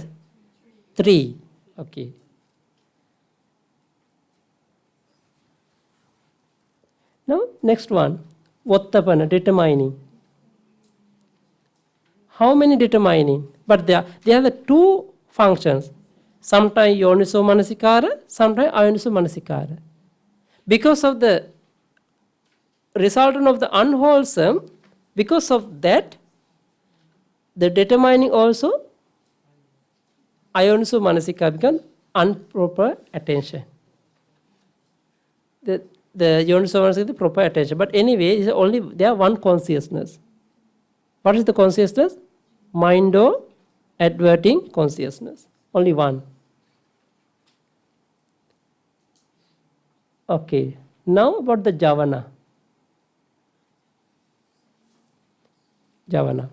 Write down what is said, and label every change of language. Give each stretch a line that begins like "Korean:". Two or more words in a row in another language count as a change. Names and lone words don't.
English: 3. Okay. Now, next one, Vattapana, determining. How many determining? But they have the 2 functions.
Pali: sometimes yoniso manasikara, sometimes ayoniso manasikara.
English: Because of the resultant of the unwholesome, because of that, the determining also
Pali: ayoniso manasikara
English: becomes improper attention. The
Pali: yoniso manasikara
English: is the proper attention. But anyway, it's only there one consciousness. What is the consciousness? Mind or adverting consciousness. Only one. Okay. Now about the javana. Javana.